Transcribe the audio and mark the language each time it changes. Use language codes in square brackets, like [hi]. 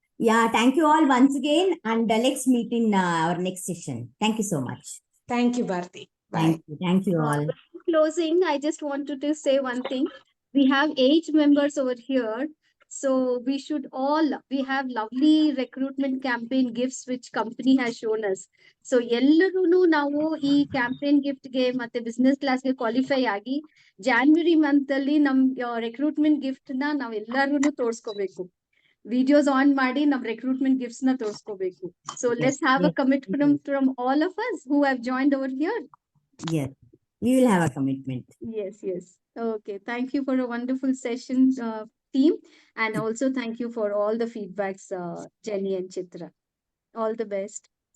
[en] Yeah, thank you all once again, and let's meet in our next session. Thank you so much. Thank you, Bharti. Bye. Thank you all. Closing, I just wanted to say one thing. We have 8 members over here. So we have lovely recruitment campaign gifts which company has shown us. [kn] So ಎಲ್ಲರೂ ನಾವು ಈ campaign gift ಗೆ ಮತ್ತೆ business class ಗೆ qualify ಆಗಿ January month ಅಲ್ಲಿ ನಮ್ recruitment gift ನ ನಾವ್ ಎಲ್ಲಾರ್ಗು ತೋರ್ಸ್ಕೋಬೇಕು. ವಿಡಿಯೋಸ್ ಆನ್ ಮಾಡಿ ನಮ್ ರೆಕ್ರೂಟ್ಮೆಂಟ್ ಗಿಫ್ಟ್ಸ್ ನ ತೋರ್ಸ್ಕೋಬೇಕು. [en] So let's have a commitment from all of us who have joined over here. Yes. We will have a commitment. Yes, yes. Okay. Thank you for a wonderful session, team. And also thank you for all the feedbacks, Jenny and Chitra. All the best.